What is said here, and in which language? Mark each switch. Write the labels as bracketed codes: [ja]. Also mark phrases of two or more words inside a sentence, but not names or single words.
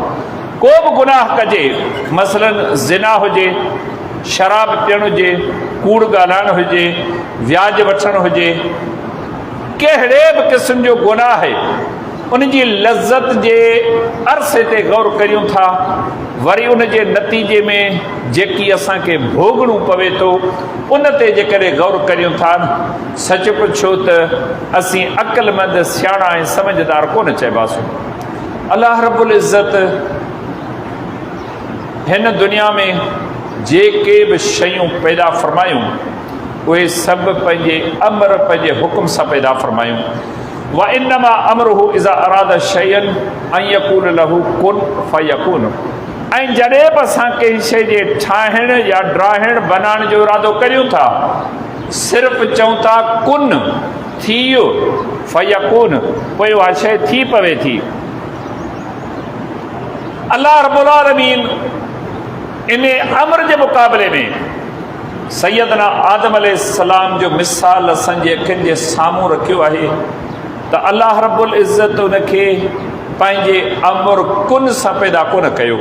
[sd] को बि गुनाह कजे, मसलन ज़िना हुजे, शराब पीअणु हुजे, कूड़ ॻाल्हाइणु हुजे, व्याज वठणु हुजे, कहिड़े बि क़िस्म जो गुनाह आहे, उन जी लज़्ज़त जे अरसे ते गौर करियूं था, वरी उन जे नतीजे में जेकी असांखे भोगणो पवे थो उन ते जेकॾहिं गौर करियूं था, सच पुछो त असीं अक़लमंद, सियाणा ऐं समझदार कोन चइबासूं। अल्लाह रब्बुल इज़्ज़त हिन दुनिया में जेके बि शयूं पैदा फ़रमायूं, उहे सभु पंहिंजे अमर, पंहिंजे हुकुम सां पैदा फ़रमायूं। [ar] وإنما أمره إذا أراد شيئا أن يقول له كن فيكون. [sd] ऐं जॾहिं बि असां कंहिं शइ जे ठाहिण या ड्राहिण, बनाइण जो इरादो करियूं था, सिर्फ़ु चऊं था कुन, थी वियो, फयकून, पोइ उहा शइ थी पवे थी। अल्लाह रब्बुल आलमीन इन अमर जे मुक़ाबले में सैयदना आदम अलैहिस्सलाम जो मिसाल असांजे अखियुनि जे साम्हूं रखियो आहे त अल्लाह रब्बुल इज़्ज़त उनखे पंहिंजे अमर कुन सां पैदा कोन कयो।